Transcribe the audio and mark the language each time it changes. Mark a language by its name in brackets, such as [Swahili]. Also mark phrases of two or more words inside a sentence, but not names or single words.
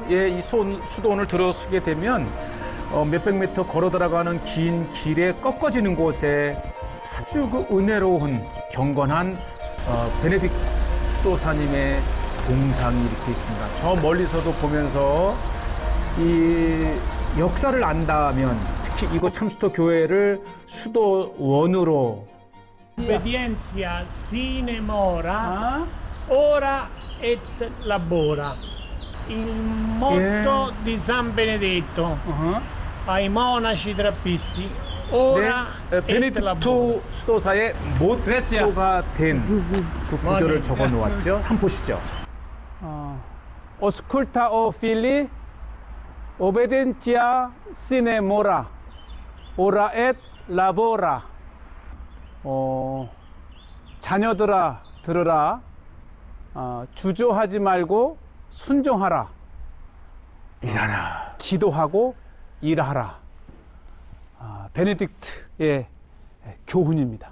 [Korean] 예, 이 수도원을 들어서게 되면 몇백 미터 걸어 들어가는 긴 길에 꺾어지는 곳에 아주 그 은혜로운 경건한 베네딕 수도사님의 동상이 이렇게 있습니다. 저 멀리서도 보면서 이 역사를 안다면 특히 이곳 참수터 교회를 수도원으로 [Latin] Obbedienza sine mora, ora et labora. [Italian] Il motto di San Benedetto ai monaci trappisti. [Latin] ora et labora. [Korean] 베네딕토 수도사의 모토가 된 그 구절을 적어 놓았죠. 한번 보시죠. [Latin] Osculta o fili, obbedientia sine mora, ora et labora. [Korean] 자녀들아 들으라, 주저하지 말고 순종하라, 일하라, 기도하고 일하라. 베네딕트의 교훈입니다.